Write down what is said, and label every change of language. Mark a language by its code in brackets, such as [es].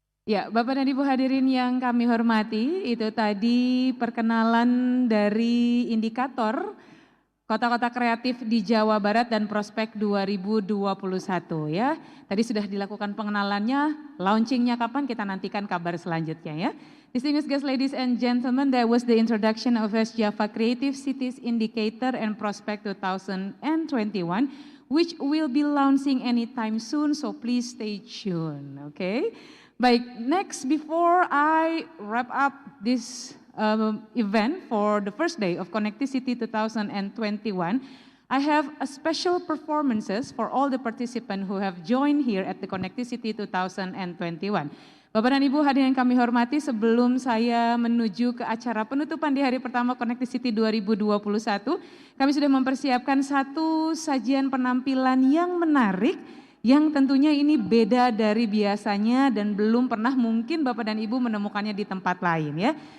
[id] Ya, Bapak dan Ibu hadirin yang kami hormati, itu tadi perkenalan dari indikator kota-kota kreatif di Jawa Barat dan Prospek 2021 ya. Tadi sudah dilakukan pengenalannya, launchingnya kapan kita nantikan kabar selanjutnya ya. [en] Distinguished guests, ladies and gentlemen, that was the introduction of West Java Creative Cities Indicator and Prospect 2021, which will be launching anytime soon, so please stay tuned, okay? Baik, next before I wrap up this event for the first day of Connecti City 2021, I have a special performances for all the participants who have joined here at the Connecti City 2021. [id] Bapak dan Ibu hadirin yang kami hormati, sebelum saya menuju ke acara penutupan di hari pertama Connecti City 2021, kami sudah mempersiapkan satu sajian penampilan yang menarik, yang tentunya ini beda dari biasanya dan belum pernah mungkin Bapak dan Ibu menemukannya di tempat lain ya.